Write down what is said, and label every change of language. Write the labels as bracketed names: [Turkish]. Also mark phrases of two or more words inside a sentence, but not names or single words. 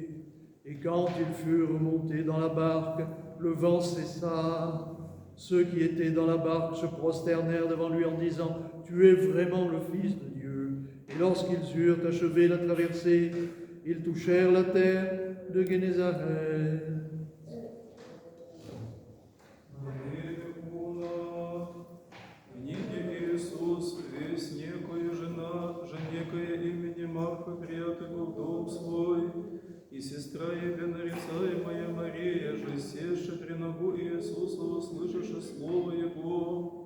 [French] Et quand ils furent montés dans la barque, le vent cessa. Ceux qui étaient dans la barque se prosternèrent devant lui en disant « Tu es vraiment le Fils de Dieu ». Et lorsqu'ils eurent achevé la traversée, ils touchèrent la terre de Génézareth. [Church Slavic] И сестра ее, нарицаемая Мария, же севши при ногу Иисуса, услышавши слово Его.